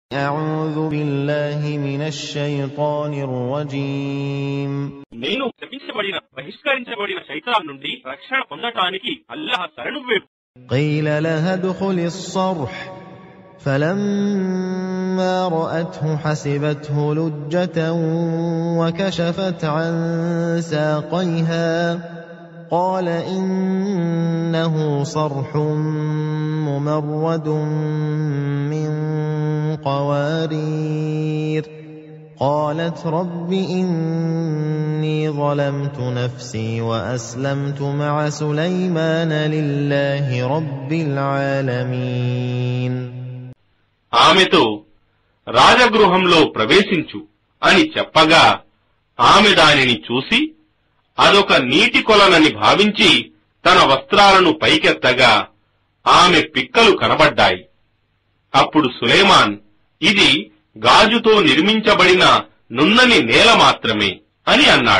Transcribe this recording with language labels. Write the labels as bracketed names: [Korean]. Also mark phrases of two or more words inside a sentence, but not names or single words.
[Arabic] أعوذ بالله من الشيطان الرجيم [Telugu] నేను శపించబడిన బహిష్కరించబడిన శైతాన్ నుండి రక్షణ పొందటానికి అల్లాహ్ శరణు వేడు. [Arabic] قيل لها ادخل الصرح فلما رأته حسبته لجة وكشفت عن ساقيها قال إنه صرح ممرد من قوارير قالت رب إني ظلمت نفسي وأسلمت مع سليمان لله رب العالمين. [Telugu] ఆమెతో రాజగృహంలో ప్రవేశించు అని చెప్పగా ఆమె దానిని చూసి అదొక నీటి కొలనని భావించి తన వస్త్రాలను పైకెత్తగా ఆమె పిక్కలు కనబడ్డాయి. అప్పుడు సులైమాన్ ఇది గాజుతో నిర్మించబడిన నున్నని నేల మాత్రమే అని అన్నాడు.